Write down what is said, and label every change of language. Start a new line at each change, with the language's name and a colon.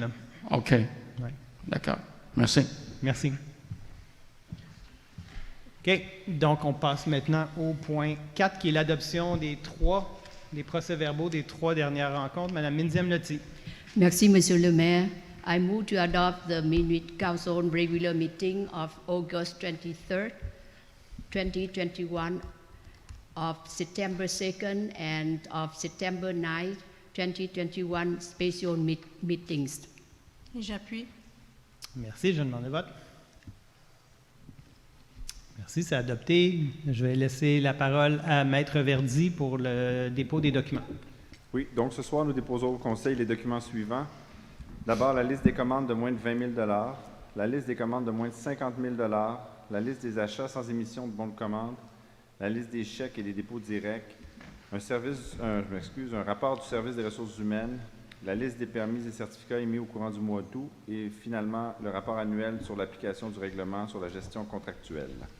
French: Là. OK. Ouais. D'accord. Merci. Merci. OK. Donc, on passe maintenant au point 4, qui est l'adoption des procès-verbaux des 3 dernières rencontres. Madame Minziam Loti. Merci, Monsieur le Maire.
English: I move to adopt the minute council regular meeting of August 23rd, 2021, of September 2nd, and of September 9th, 2021 special meetings.
French: Et j'appuie. Merci, je demande le vote. Merci, c'est adopté. Je vais laisser la parole à Maître Verdi pour le dépôt des documents. Oui, donc ce soir, nous déposons au Conseil les documents suivants. D'abord, la liste des commandes de moins de 20 000 $, la liste des commandes de moins de 50 000 $, la liste des achats sans émission de bons de commande, la liste des chèques et des dépôts directs, un rapport du service des ressources humaines, la liste des permis et certificats émis au courant du mois d'août et finalement le rapport annuel sur l'application du règlement sur la gestion contractuelle.